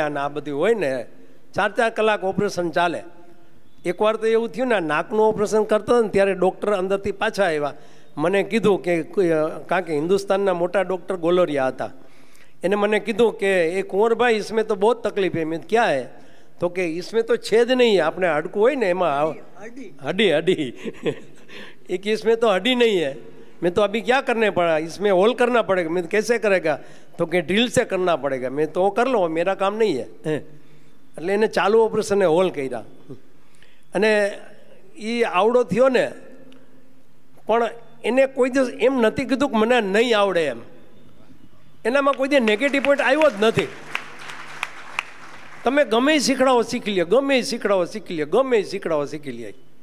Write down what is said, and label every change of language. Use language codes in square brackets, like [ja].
[gu] અને આ બધું હોય ને 4-4 કલાક ઓપરેશન ચાલે. એકવાર તો એવું થયું ને, નાકનું ઓપરેશન કરતો ને ત્યારે ડૉક્ટર અંદરથી પાછા આવ્યા. મને કીધું કે, કારણ કે હિન્દુસ્તાનના મોટા ડૉક્ટર ગોલોરિયા હતા, એને મને કીધું કે એ કુંવરભાઈ [hi] इसमें तो बहुत तकलीफ है. [gu] મેં ક્યાં હે? તો કે [hi] इसमें तो छेद नहीं है. [gu] આપણે હાડકું હોય ને એમાં [hi] हड्डी एक इसमें तो हड्डी नहीं है. मैं तो अभी क्या करने पड़ा, इसमें होल करना पड़ेगा. मैं कैसे करेगा? तो कि ड्रिल से करना पड़ेगा. मैं तो वो कर लो, मेरा काम नहीं है. [gu] એટલે એને ચાલુ ઓપરેશને હોલ કર્યા. અને એ આવડો થયો ને, પણ એને કોઈ દિવસ એમ નથી કીધું કે મને નહીં આવડે એમ. એનામાં કોઈ દિવસ નેગેટિવ પોઈન્ટ આવ્યો જ નથી. તમે ગમે શીખડાવો શીખી લે, ગમે શીખડાવો શીખી લે, ગમે શીખડાવો શીખી લે.